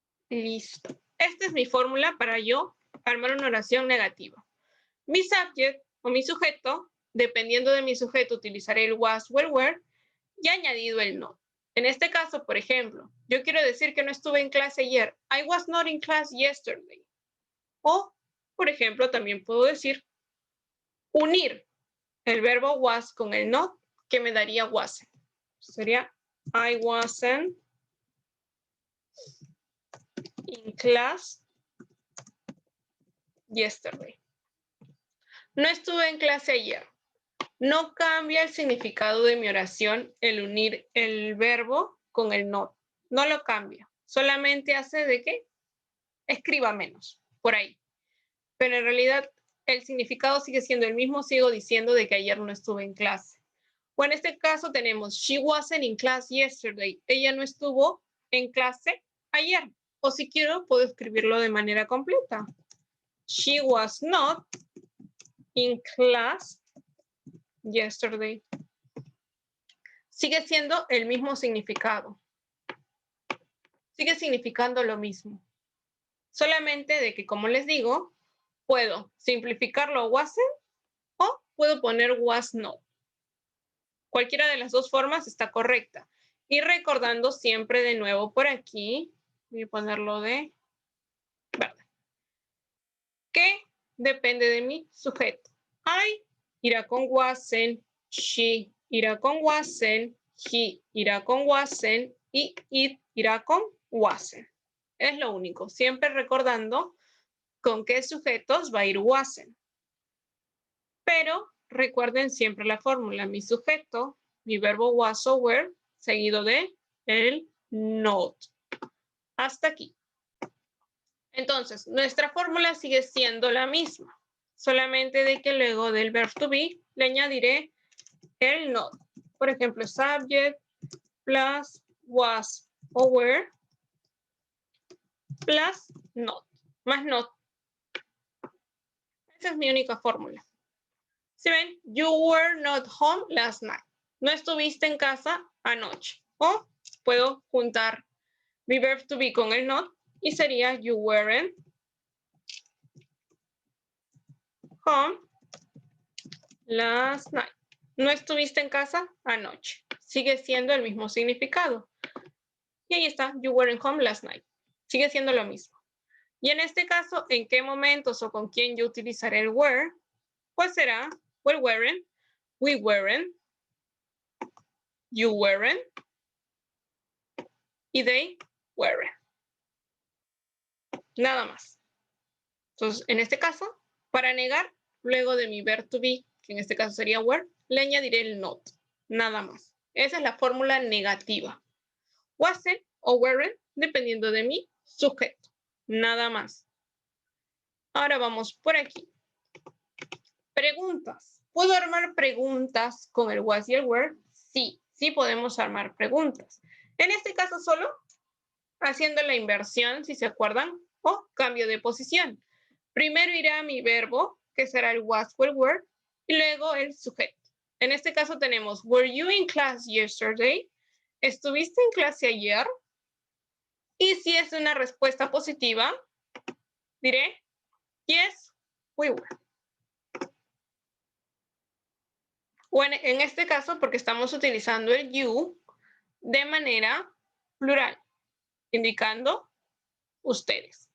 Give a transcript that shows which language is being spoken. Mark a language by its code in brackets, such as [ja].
[es] Listo. Esta es mi fórmula para yo armar una oración negativa. Mi subject o mi sujeto, dependiendo de mi sujeto, utilizaré el was o el were y añadido el not. En este caso, por ejemplo, yo quiero decir que no estuve en clase ayer. [en] I was not in class yesterday. [es] O, por ejemplo, también puedo decir unir el verbo was con el not, que me daría wasn't. Sería [en] I wasn't in class yesterday. [es] No estuve en clase ayer. No cambia el significado de mi oración el unir el verbo con el not. No lo cambia. Solamente hace de que escriba menos, por ahí. Pero en realidad el significado sigue siendo el mismo. Sigo diciendo de que ayer no estuve en clase. O en este caso tenemos, [en] she wasn't in class yesterday. [es] Ella no estuvo en clase ayer. O si quiero, puedo escribirlo de manera completa. [en] She was not in class yesterday. [es] Sigue siendo el mismo significado. Sigue significando lo mismo. Solamente de que, como les digo, puedo simplificarlo a wasn't o puedo poner was not. Cualquiera de las dos formas está correcta. Y recordando siempre de nuevo por aquí, voy a ponerlo de verde, que depende de mi sujeto. I irá con wasn't, she irá con wasn't, he irá con wasn't y it irá con wasn't. Es lo único, siempre recordando con qué sujetos va a ir wasn't. Pero recuerden siempre la fórmula, mi sujeto, mi verbo was o were, seguido de el not. Hasta aquí. Entonces, nuestra fórmula sigue siendo la misma, solamente de que luego del verb to be le añadiré el not. Por ejemplo, subject plus was o were plus not, más not. Esa es mi única fórmula. Si ven, [en] you were not home last night. [es] No estuviste en casa anoche. O puedo juntar mi verb to be con el not y sería [en] you weren't home last night. [es] No estuviste en casa anoche. Sigue siendo el mismo significado. Y ahí está, [en] you weren't home last night. [es] Sigue siendo lo mismo. Y en este caso, ¿en qué momentos o con quién yo utilizaré el were? Pues será, well, weren't, we weren't, you weren't, y they weren't. Nada más. Entonces, en este caso, para negar, luego de mi verb to be, que en este caso sería were, le añadiré el not. Nada más. Esa es la fórmula negativa. Wasn't o weren't, dependiendo de mi sujeto. Nada más. Ahora vamos por aquí. Preguntas. ¿Puedo armar preguntas con el was y el were? Sí, sí podemos armar preguntas. En este caso solo haciendo la inversión, si se acuerdan, o cambio de posición. Primero irá mi verbo, que será el was o el were, y luego el sujeto. En este caso tenemos, [en] were you in class yesterday? [es] ¿Estuviste en clase ayer? Y si es una respuesta positiva, diré, [en] yes, we were. [es] O en este caso, porque estamos utilizando el you de manera plural, indicando ustedes.